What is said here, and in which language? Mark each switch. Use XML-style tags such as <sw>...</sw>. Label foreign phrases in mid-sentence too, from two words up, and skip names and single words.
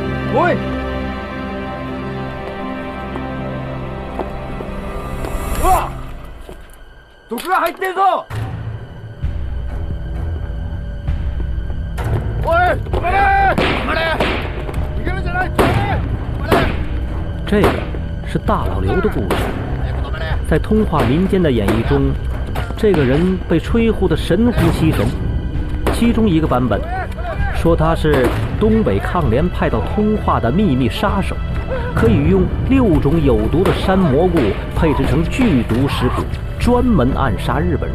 <ja>おい。うわ。毒が入ってるぞ。おい，止まれ！止まれ！逃げるんじゃない！止まれ！止まれ！</ja> <zh>这个是大老刘的故事。在通化民间的演绎中，这个人被吹呼得神乎其神。其中一个版本说他是东北抗联派到通化的秘密杀手，可以用6种有毒的山蘑菇配制成剧毒食品，专门暗杀日本人。</zh>